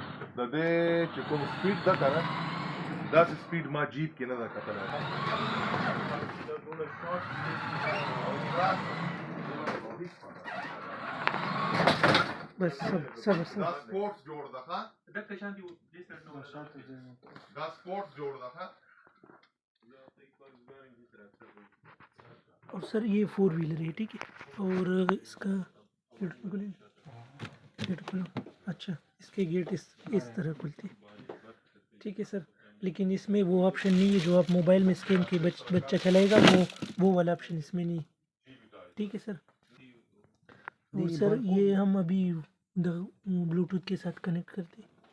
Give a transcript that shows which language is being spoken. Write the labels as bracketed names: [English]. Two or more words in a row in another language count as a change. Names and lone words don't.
[Pashto] د دې چې کوم سپیډ ده که نه داسې سپیډ ما جیپ کې نه ده کتلی بس صبر دا سپورټس جوړ ده ښه دغه شان دی دا سپورټس جوړ ده ښه [Urdu] اور سر یہ 4 وہیلر ہے ٹھیک ہے اور اس کا گیٹ کھولو اچھا اس کے گیٹ اس طرح کھلتے ہیں ٹھیک ہے سر لیکن اس میں وہ آپشن نہیں ہے جو آپ موبائل میں سکین کے بچہ چلائے گا وہ والا آپشن اس میں نہیں ٹھیک ہے سر اور سر یہ ہم ابھی بلوٹوتھ کے ساتھ کنیکٹ کرتے ہیں